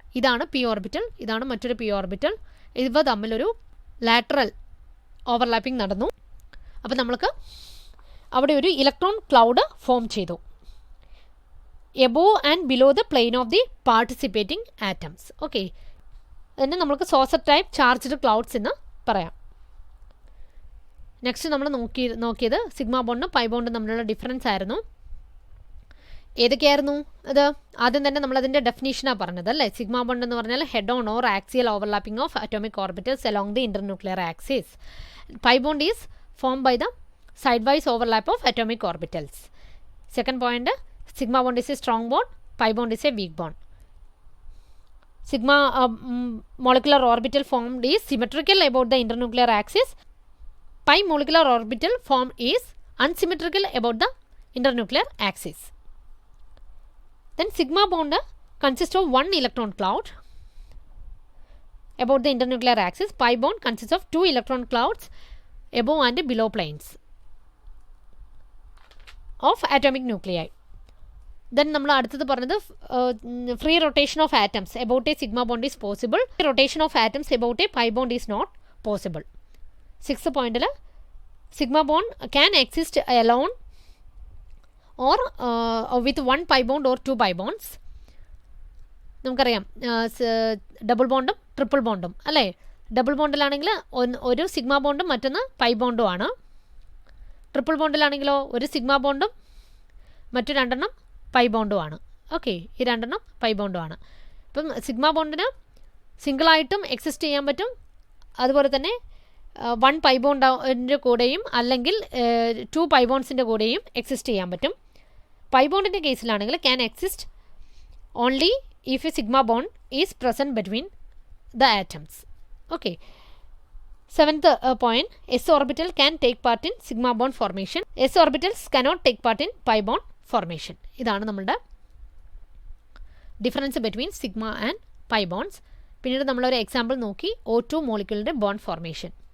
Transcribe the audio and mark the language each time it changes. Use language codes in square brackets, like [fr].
[ml] ഇതാണ് P orbital, ഇതാണ് മറ്റൊരു പി ഓർബിറ്റൽ. ഇവ തമ്മിലൊരു ലാറ്ററൽ ഓവർലാപ്പിംഗ് നടന്നു. അപ്പോൾ നമ്മൾക്ക് അവിടെ ഒരു [en] electron cloud form [ml] ചെയ്തു [en] above and below the plane of the participating atoms. [ml] Okay, അതിനെ നമുക്ക് സോസർ ടൈപ്പ് ചാർജ്ഡ് ക്ലൗഡ്സ് എന്ന് പറയാം. നെക്സ്റ്റ് നമ്മൾ നോക്കിയത് സിഗ്മ ബോണ്ടും പൈ ബോണ്ടും തമ്മിലുള്ള ഡിഫറൻസ് ആയിരുന്നു. ഏതൊക്കെയായിരുന്നു അത്? ആദ്യം തന്നെ നമ്മളതിൻ്റെ ഡെഫിനേഷനാണ് പറഞ്ഞത് അല്ലേ. [en] sigma bond [ml] എന്ന് പറഞ്ഞാൽ [en] Head on or axial overlapping of atomic orbitals along the internuclear axis. Pi bond is form by the side wise overlap of atomic orbitals. Second point, sigma bond is a strong bond, pi bond is a weak bond. Sigma molecular orbital formed is symmetrical about the internuclear axis. Pi molecular orbital form is unsymmetrical about the internuclear axis. Then sigma bond consists of 1 electron cloud about the internuclear axis. Pi bond consists of 2 electron clouds above and below planes of atomic nuclei. Then [ml] നമ്മൾ അടുത്തത് പറഞ്ഞത് [en] Free rotation of atoms about a sigma bond is possible. Rotation of atoms about a pi bond is not possible. 6th പോയിന്റിൽ sigma bond can exist alone or with 1 pi bond or 2 pi bonds. [ml] നമുക്കറിയാം double ബോണ്ടും triple ബോണ്ടും അല്ലേ. Double ബോണ്ടിലാണെങ്കിൽ ഒരു sigma ബോണ്ടും മറ്റൊന്ന് pi ബോണ്ടും ആണ്. Triple ബോണ്ടിലാണെങ്കിലോ ഒരു sigma ബോണ്ടും മറ്റു 2 pi ബോണ്ടുമാണ്. Okay, ഈ 2 pi ബോണ്ടുമാണ്. ഇപ്പം സിഗ്മ ബോണ്ടിന് സിംഗിളായിട്ടും എക്സിസ്റ്റ് ചെയ്യാൻ പറ്റും, അതുപോലെ തന്നെ 1 പൈ ബോണ്ടിൻ്റെ കൂടെയും അല്ലെങ്കിൽ 2 പൈ ബോണ്ട്സിൻ്റെ കൂടെയും എക്സിസ്റ്റ് ചെയ്യാൻ പറ്റും. [en] Pi ബോണ്ടിൻ്റെ കേസിലാണെങ്കിൽ can exist only if a sigma bond is present between the atoms. Okay, 7th point, s orbital can take part in sigma bond formation. s orbitals cannot take part in pi bond formation. [ml] ഇതാണ് നമ്മളുടെ [en] Difference between sigma and pi bonds. [ml] പിന്നീട് നമ്മളൊരു example നോക്കി O2 മോളിക്യൂളിൻ്റെ bond formation.